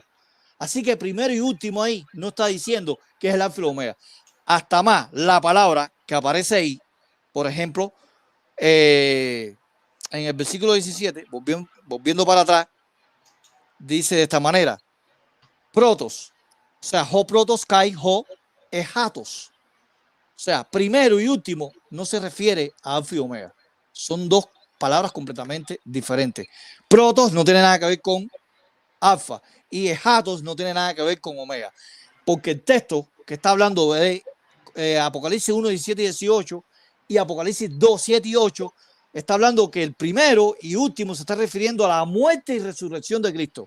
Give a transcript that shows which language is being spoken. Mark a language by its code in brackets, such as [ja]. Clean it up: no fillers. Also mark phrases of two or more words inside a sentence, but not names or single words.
[es] Así que primero y último ahí no está diciendo que es el alfa y el omega. Hasta más la palabra que aparece ahí, por ejemplo, en el versículo 17, volviendo para atrás, dice de esta manera, protos, o sea, [el] ὁ πρῶτος καὶ ὁ ἔσχατος. [es] O sea, primero y último no se refiere a alfa y omega. Son dos palabras completamente diferentes. Protos no tiene nada que ver con alfa y ejatos no tiene nada que ver con omega. Porque el texto que está hablando de Apocalipsis 1, 17 y 18 y Apocalipsis 2, 7 y 8 está hablando que el primero y último se está refiriendo a la muerte y resurrección de Cristo.